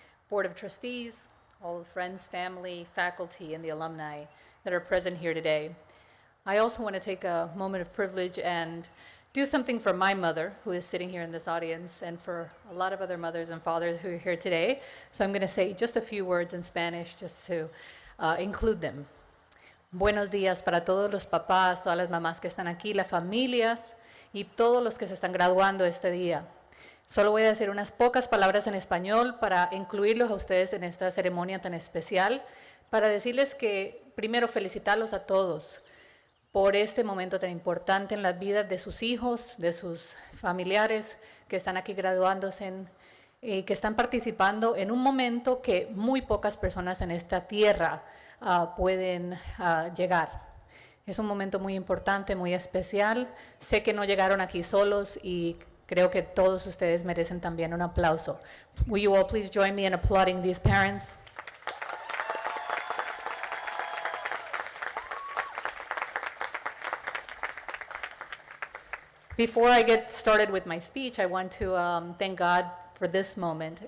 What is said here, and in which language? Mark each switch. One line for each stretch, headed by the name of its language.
English: Board of Trustees, all the friends, family, faculty, and the alumni that are present here today. I also want to take a moment of privilege and do something for my mother, who is sitting here in this audience, and for a lot of other mothers and fathers who are here today. So I'm going to say just a few words in Spanish just to include them.
Spanish: Buenos días para todos los papás, todas las mamás que están aquí, las familias y todos los que se están graduando este día. Solo voy a decir unas pocas palabras en español para incluirlos a ustedes en esta ceremonia tan especial, para decirles que primero felicitarlos a todos por este momento tan importante en las vidas de sus hijos, de sus familiares que están aquí graduándose, que están participando en un momento que muy pocas personas en esta tierra pueden llegar. Es un momento muy importante, muy especial. Sé que no llegaron aquí solos y creo que todos ustedes merecen también un aplauso.
English: Will you all please join me in applauding these parents? Before I get started with my speech, I want to thank God for this moment.